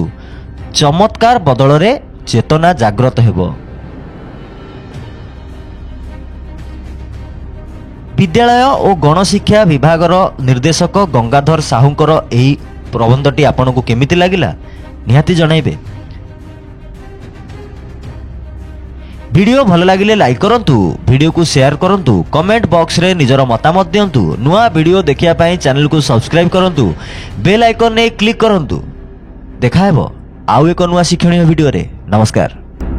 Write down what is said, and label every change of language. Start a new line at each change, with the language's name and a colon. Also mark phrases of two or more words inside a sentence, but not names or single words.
Odia: ଚମତ୍କାର ବଦଳରେ ଚେତନା ଜାଗ୍ରତ ହେବ। ବିଦ୍ୟାଳୟ ଓ ଗଣଶିକ୍ଷା ବିଭାଗର ନିର୍ଦ୍ଦେଶକ ଗଙ୍ଗାଧର ସାହୁଙ୍କର ଏହି ପ୍ରବନ୍ଧଟି ଆପଣଙ୍କୁ କେମିତି ଲାଗିଲା ନିହାତି ଜଣାଇବେ। ଭିଡିଓ ଭଲ ଲାଗିଲେ ଲାଇକ କରନ୍ତୁ, ଭିଡିଓକୁ ସେୟାର କରନ୍ତୁ, କମେଣ୍ଟ ବକ୍ସରେ ନିଜର ମତାମତ ଦିଅନ୍ତୁ। ନୂଆ ଭିଡିଓ ଦେଖିବା ପାଇଁ ଚ୍ୟାନେଲକୁ ସବସ୍କ୍ରାଇବ କରନ୍ତୁ, ବେଲ ଆଇକନ ନେ କ୍ଲିକ କରନ୍ତୁ। দেখা ହେବ ଆଉ ଏକ ନୂଆ ଶିକ୍ଷଣୀୟ ଭିଡ଼ିଓରେ। ନମସ୍କାର।